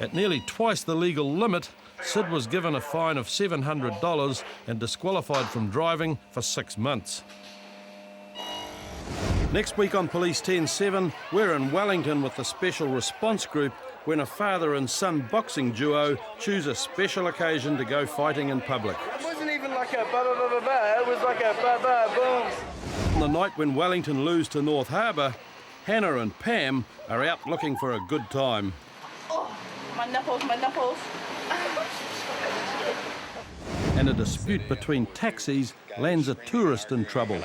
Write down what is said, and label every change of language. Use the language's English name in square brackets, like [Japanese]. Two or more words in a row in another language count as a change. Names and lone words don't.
[English] At nearly twice the legal limit, Sid was given a fine of $700 and disqualified from driving for 6 months. Next week on Police 10-7, we're in Wellington with the Special Response Group when a father and son boxing duo choose a special occasion to go fighting in public. It wasn't even like a ba-ba-ba-ba-ba, it was like a ba-ba-boom. On the night when Wellington lose to North Harbour, Hannah and Pam are out looking for a good time. Oh, my nipples, my nipples. And a dispute between taxis lands a tourist in trouble.